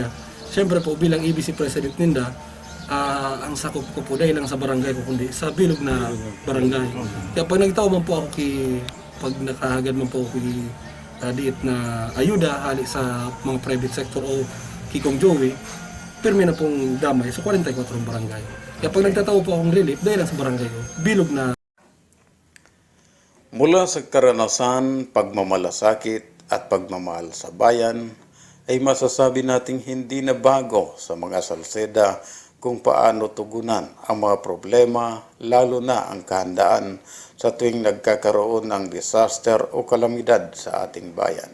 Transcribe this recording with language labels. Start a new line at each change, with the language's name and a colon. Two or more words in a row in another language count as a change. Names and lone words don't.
Bikol: Siyempre po bilang EBC President Ninda, ang sakop ko po dahil lang sa barangay ko kundi sa bilog na barangay. Kaya pag nagtao man po ako pag nakahagad man po ako diit na ayuda hali sa mga
English: private sector
Bikol: o kikong Joey, pirmi na pong damay sa 44 barangay. Kaya pag nagtataw po akong relief dahil lang sa barangay ko, bilog na.
Filipino: Mula sa karanasan, pagmamalasakit at pagmamahal sa bayan, ay masasabi nating hindi na bago sa mga Salceda kung paano tugunan ang mga problema, lalo na ang kahandaan sa tuwing nagkakaroon ng disaster o kalamidad sa ating bayan.